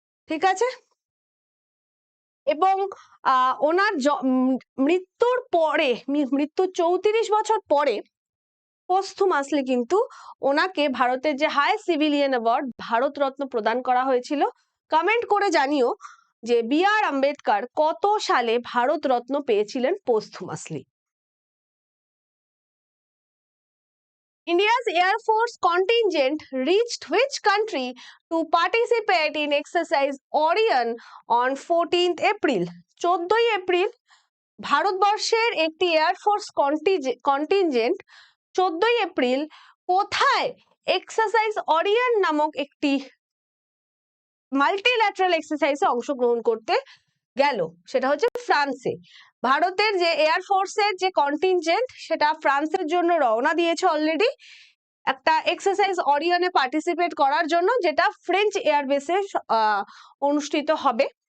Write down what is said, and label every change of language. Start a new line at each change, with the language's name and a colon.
Bangla: ঠিক আছে, এবং ওনার মৃত্যুর পরে, মৃত্যুর 34 বছর পরে পোস্টহুমাসলি কিন্তু ওনাকে ভারতের যে হাই সিভিলিয়ান অ্যাওয়ার্ড ভারতরত্ন প্রদান করা হয়েছিল। কমেন্ট করে জানিও যে বি আর আম্বেদকর কত সালে ভারতরত্ন পেয়েছিলেন পোস্টহুমাসলি।
English: India's Air Force contingent reached which country to participate in exercise Orion on 14th April?
Bangla: 14ই April ভারতবর্ষের একটি এয়ারফোর্স কন্টিনজেন্ট 14ই এপ্রিল কোথায় এক্সারসাইজ অরিয়ন নামক একটি মাল্টিল্যাটারাল এক্সারসাইজে অংশগ্রহণ করতে গেল? সেটা হচ্ছে ফ্রান্সে। ভারতের যে এয়ারফোর্সের যে কন্টিনজেন্ট সেটা ফ্রান্সের জন্য রওনা দিয়েছে অলরেডি একটা এক্সারসাইজ অরিয়নে পার্টিসিপেট করার জন্য, যেটা ফ্রেঞ্চ এয়ারবেসে অনুষ্ঠিত হবে।